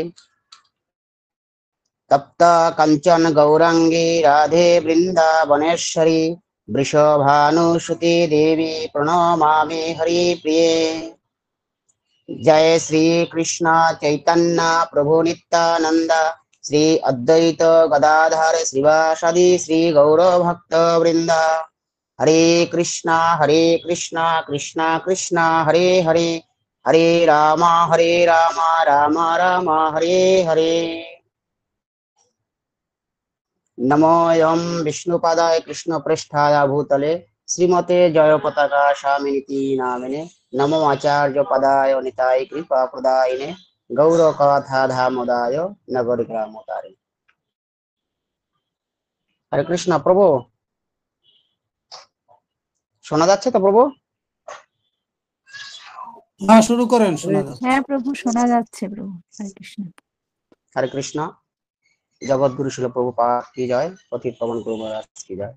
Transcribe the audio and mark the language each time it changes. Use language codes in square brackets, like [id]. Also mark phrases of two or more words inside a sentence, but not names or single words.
[sa] तप्त कंचन गौरांगी राधे वृंदावनेश्वरी वृषभानुसुते देवी प्रणमामि हरिप्रिये। जय श्री कृष्ण चैतन्य प्रभु नित्यानंद श्री अद्वैत गदाधर श्रीवासादि श्री गौर भक्त वृंद। हरे कृष्णा कृष्णा कृष्णा हरे हरे हरे राम राम राम हरे हरे। नमोऽयं विष्णुपादाय कृष्णप्रेष्ठाय भूतले श्रीमते जय पताका स्वामिनिति नामिने। नमो आचार्य पदाय निताय कृपा प्रदायिने गौरकथा धामोदाय नगर ग्रामोदारे। हरे कृष्ण। [bn] प्रभु শোনা যাচ্ছে তো প্রভু? হ্যাঁ, শুরু করেন। শোনা যাচ্ছে। হ্যাঁ প্রভু, শোনা যাচ্ছে প্রভু। [sa] হরে কৃষ্ণ। হরে কৃষ্ণ। [bn] জগৎগুরু শিল প্রভুপাদ কি জয়, পতিত পাবন গুরু মহারাজ কি জয়।